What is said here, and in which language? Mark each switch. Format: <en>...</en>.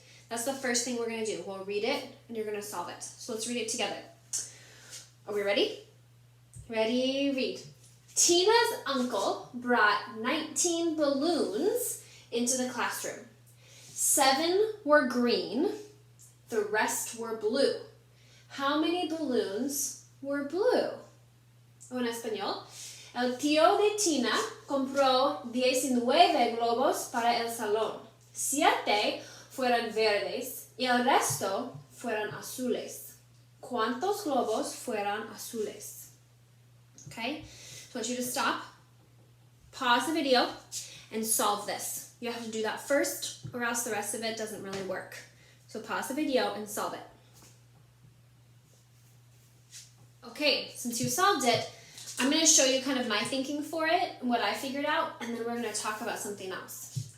<en>That's the first thing we're going to do. We'll read it, and you're going to solve it. So let's read it together. Are we ready? Ready, read. Tina's uncle brought 19 balloons into the classroom. 7 were green, the rest were blue. How many balloons were blue?</en> <es>O en español. El tío de Tina compró 19 globos para el salón. 7 fueron verdes y el resto fueron azules. ¿Cuántos globos fueron azules?</es> <en>Okay, so I want you to stop, pause the video, and solve this. You have to do that first, or else the rest of it doesn't really work. So pause the video and solve it. Okay, since you solved it, I'm going to show you kind of my thinking for it, what I figured out, and then we're going to talk about something else.</en>